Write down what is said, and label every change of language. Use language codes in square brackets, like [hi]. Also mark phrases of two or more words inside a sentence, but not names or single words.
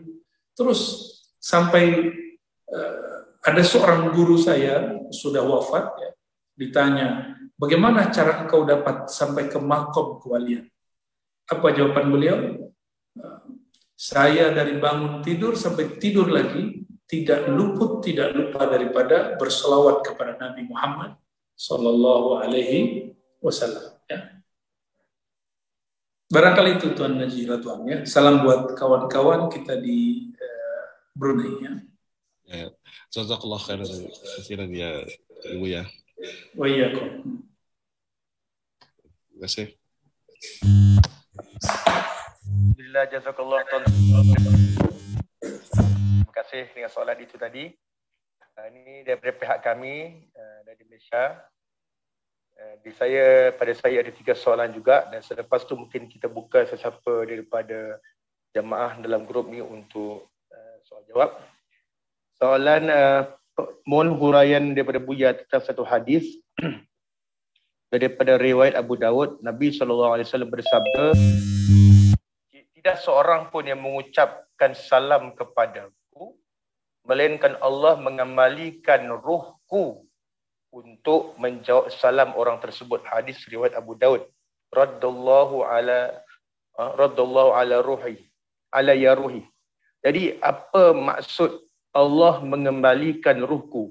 [id] Terus sampai ada seorang guru saya sudah wafat, ya, ditanya, bagaimana cara engkau dapat sampai ke maqam kewalian? Apa jawaban beliau? Saya dari bangun tidur sampai tidur lagi tidak lupa daripada berselawat kepada Nabi Muhammad [ar] صلى الله عليه وسلم. [id] Ya. Barangkali itu Tuan Najih Tuan, ya. Salam buat kawan-kawan kita di Brunei, ya. [ar] جزاك الله خيرا [id] ya Ibu ya. [ar] وإياكم. [id] Terima kasih. [ms] Alhamdulillah, jazakallah Tuan. Terima kasih dengan soalan itu tadi. Ini daripada pihak kami dari Malaysia. Pada saya ada 3 soalan juga, dan selepas tu mungkin kita buka sesiapa daripada jemaah dalam grup ni untuk soal jawab. Soalan mohon huraian daripada Buya tentang satu hadis daripada riwayat Abu Dawud. Nabi SAW bersabda, tidak seorang pun yang mengucapkan salam kepadaku melainkan Allah mengembalikan ruhku untuk menjawab salam orang tersebut. Hadis riwayat Abu Daud. [ar] رد الله علي روحي، علي يا روحي. [ms] Jadi apa maksud Allah mengembalikan ruhku?